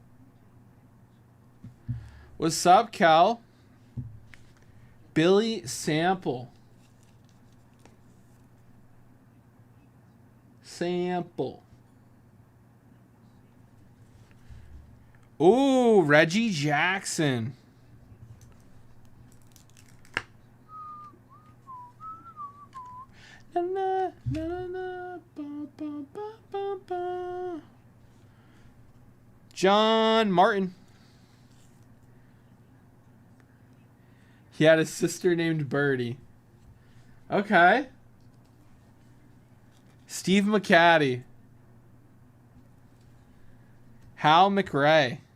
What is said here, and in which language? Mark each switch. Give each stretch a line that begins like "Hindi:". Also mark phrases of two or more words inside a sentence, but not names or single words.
English: What's up, Cal? Billy Sample. Ooh, Reggie Jackson. Na, na, na, na, ba, ba, ba, ba, ba. John Martin. He had a sister named Birdie. Okay. Steve McCaddy. Hal McRae.